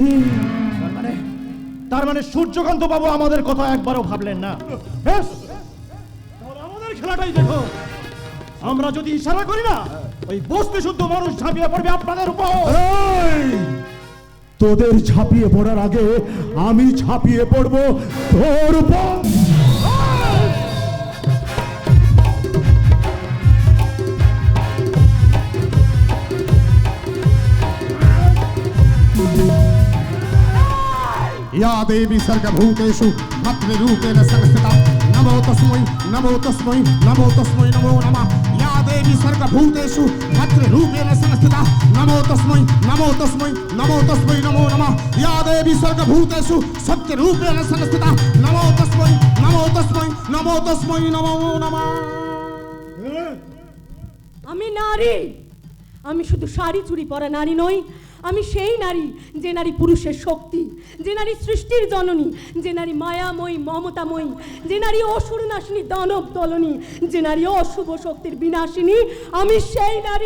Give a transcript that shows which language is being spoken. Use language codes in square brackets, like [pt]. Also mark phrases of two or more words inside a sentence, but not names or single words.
[bn] তার মানে সূর্যকান্ত বাবু আমাদের কথা একবারও ভাবলেন না। ব্যাস, তাহলে আমাদের খেলাটাই দেখো। আমরা যদি ইশারা করি না, ওই বস্তি শুদ্ধ মানুষ ঝাঁপিয়ে পড়বে আপনাদের উপর। এই, তোদের ঝাঁপিয়ে পড়ার আগে আমি ঝাঁপিয়ে পড়বো তোর উপর। [sa] या देवी सर्गभूतेषु भद्ररूपेण संस्थिता नमो तस्मै नमो तस्मै नमो तस्मै नमो नमः। या देवी सर्गभूतेषु भद्ररूपेण संस्थिता नमो तस्मै नमो तस्मै नमो तस्मै नमो नमः। या देवी सर्गभूतेषु सत्यरूपेण संस्थिता नमो तस्मै नमो तस्मै नमो तस्मै नमो नमः। [bn] আমি নারী, আমি শুধু শাড়ি চুড়ি পরা নারী নই, আমি সেই নারী যে নারী পুরুষের শক্তি, যে নারী সৃষ্টির জননী, যে নারী মায়াময়ী মমতাময়ী, যে নারী অসুর নাশিনী দানব দলনী, যে নারী অশুভ শক্তির বিনাশিনী, আমি সেই নারী।